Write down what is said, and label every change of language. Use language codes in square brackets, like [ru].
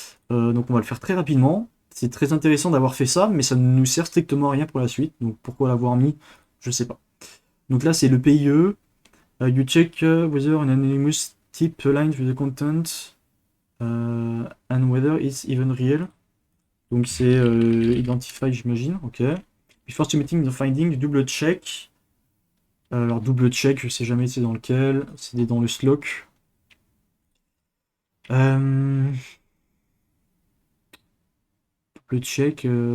[fr] Donc on va le faire très rapidement. C'est très intéressant d'avoir fait ça, mais ça ne nous sert strictement à rien pour la suite. Donc pourquoi l'avoir mis, je sais pas. Donc là c'est le PIE. [en] You check whether an anonymous tip aligns with the content and whether it's even real. [fr] Donc c'est identify, j'imagine. Ok. [en] Before submitting the finding, double check. [fr] Alors double check, je sais jamais c'est dans lequel. C'est dans le SLOC. [en] Double check.